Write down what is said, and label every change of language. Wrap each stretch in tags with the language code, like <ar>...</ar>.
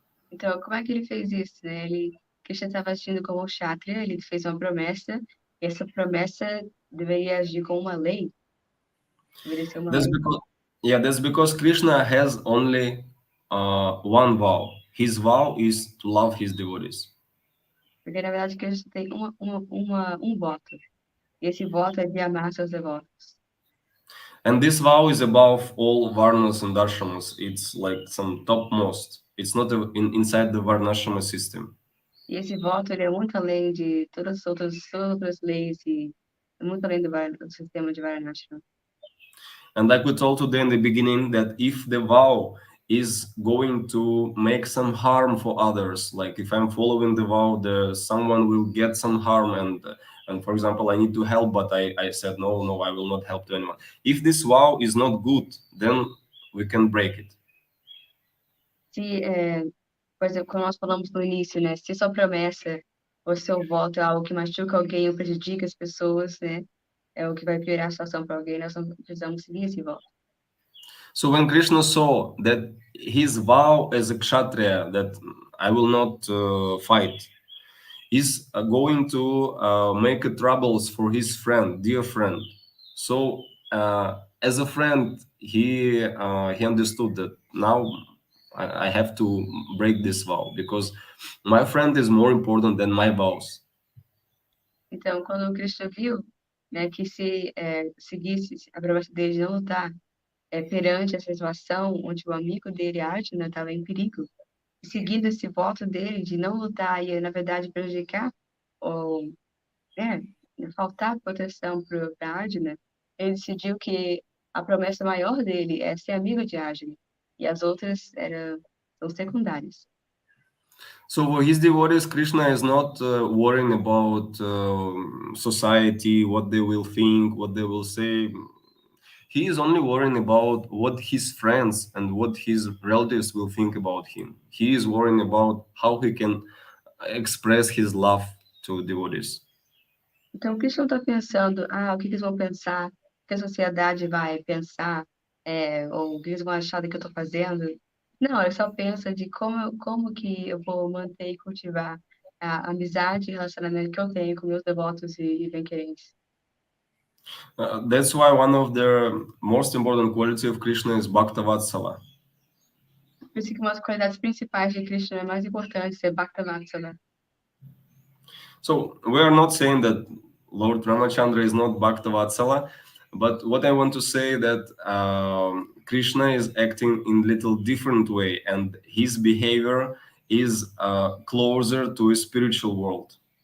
<pt>Então, como é que ele fez isso, né? Krishna estava agindo como um kshatriya, ele fez uma promessa, e essa promessa deveria agir como uma lei. Deveria ser uma lei.</pt> <en>That's because Krishna has only one vow. His vow is to love his devotees.</en> <pt>Porque, na verdade, Krishna tem um voto. E esse voto é de amar seus devotos.</pt> <en>And this vow is above all varnas and ashramas. It's like some topmost. It's not inside the varnashrama system.</en> <pt>E esse voto ele é muito além de todas as outras leis e é muito além do sistema de Varnashrama.</pt> <en>And like we told today in the beginning, that if the vow is going to make some harm for others, like if I'm following the vow, someone will get some harm, and for example, I need to help, but I said no, I will not help to anyone. If this vow is not good, then we can break it.</en> <pt>Por exemplo, como nós falamos no início, né? Se sua promessa ou seu voto é algo que machuca alguém ou prejudica as pessoas, né? É o que vai piorar a situação para alguém, nós não precisamos seguir esse voto.</pt> <en>So when Krishna saw that his vow as a kshatriya, that I will not fight, is going to make troubles for his dear friend. So as a friend, he understood that now I have to break this vow because my friend is more important than my vows.</en> <pt>Então, quando o Krishna viu, né, que se seguisse a promessa dele de não lutar perante essa situação onde o amigo dele, Arjuna, estava em perigo, seguindo esse voto dele de não lutar e, na verdade, prejudicar ou faltar proteção para Arjuna, ele decidiu que a promessa maior dele é ser amigo de Arjuna, e as outras são secundárias.</pt> <en>So for his devotees, Krishna is not worrying about society, what they will think, what they will say. He is only worrying about what his friends and what his relatives will think about him. He is worrying about how he can express his love to devotees.</en> <pt>Então, Krishna não está pensando, o que eles vão pensar, o que a sociedade vai pensar, ou o que eles vão achar do que eu estou fazendo. Não, ele só pensa de como que eu vou manter e cultivar a amizade e relacionamento que eu tenho com meus devotos e bem-querentes.</pt> <en>That's why one of the most important qualities of Krishna is Bhaktavatsala.</en> <pt>Por isso que uma das qualidades principais de Krishna é mais importante ser Bhaktavatsala.</pt> <en>So we are not saying that Lord Ramachandra is not Bhaktavatsala, but what I want to say that Krishna is acting in little different way, and his behavior is closer to a spiritual world.</en>